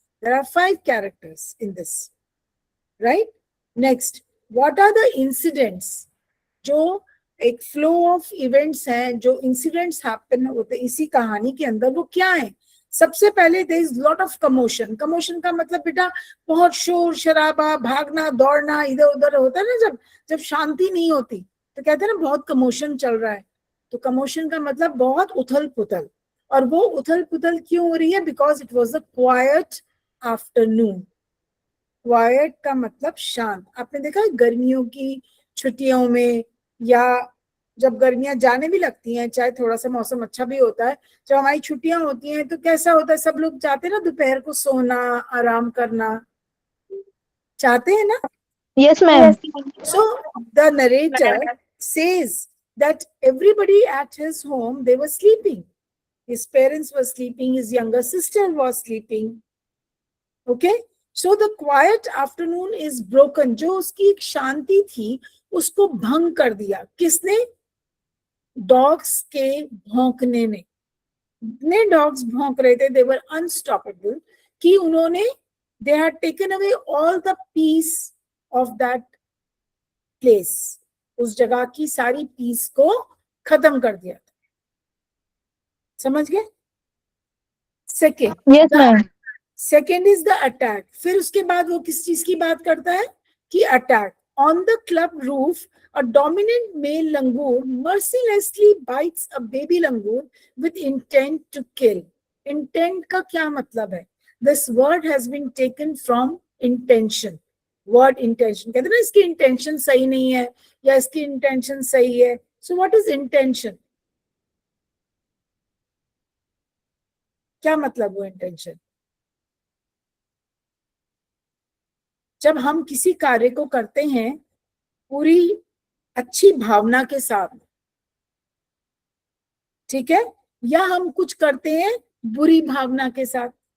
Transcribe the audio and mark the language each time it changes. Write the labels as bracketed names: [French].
[English] There are 5 characters in this, right? Next, what are the incidents? [Hindi] जो एक [English] flow of events [Hindi] हैं, जो incidents happen होते इसी कहानी के अंदर, वो क्या है? सबसे पहले [English] There is lot of commotion. [Hindi] Commotion का मतलब बेटा बहुत शोर शराबा, भागना दौड़ना, इधर उधर होता है ना, जब शांति नहीं होती तो कहते हैं ना बहुत कमोशन चल रहा है। तो कमोशन का मतलब बहुत उथल पुथल, और वो उथल पुथल क्यों हो रही है? [English] Because it was a quite afternoon. [Hindi] Quite का मतलब शांत। आपने देखा है गर्मियों की छुट्टियों में, या जब गर्मियां जाने भी लगती हैं, चाहे थोड़ा सा मौसम अच्छा भी होता है, जब हमारी छुट्टियां होती हैं तो कैसा होता है? सब लोग चाहते हैं ना दोपहर को सोना, आराम करना चाहते हैं ना? [English] Yes, ma'am. So the narrator says that everybody at his home, they were sleeping. His parents were sleeping, his younger sister was sleeping. Okay? So the quiet afternoon is broken. [Hindi] जो उसकी एक शांति थी उसको भंग कर दिया। किसने? डॉग्स के भौंकने ने। इतने डॉग्स भौंक रहे थे, [English] they were unstoppable, [Hindi] कि उन्होंने [English] they had taken away all the peace of that place. [Hindi] उस जगह की सारी पीस को खत्म कर दिया था। समझ गए? Second, [English] Yes, ma'am. Second is the attack. [Hindi] फिर उसके बाद वो किस चीज की बात करता है? [English] कि attack on the club roof, a dominant male langur mercilessly bites a baby langur with intent to kill. [Hindi] Intent का क्या मतलब है? [English] This word has been taken from intention. [Hindi] Word intention, कहते हैं ना इसकी इंटेंशन सही नहीं है या इसकी इंटेंशन सही है। [English] So what is intention? [Hindi] क्या मतलब वो इंटेंशन? जब हम किसी कार्य को करते हैं पूरी अच्छी भावना के साथ, ठीक है, या हम कुछ करते हैं बुरी भावना के साथ।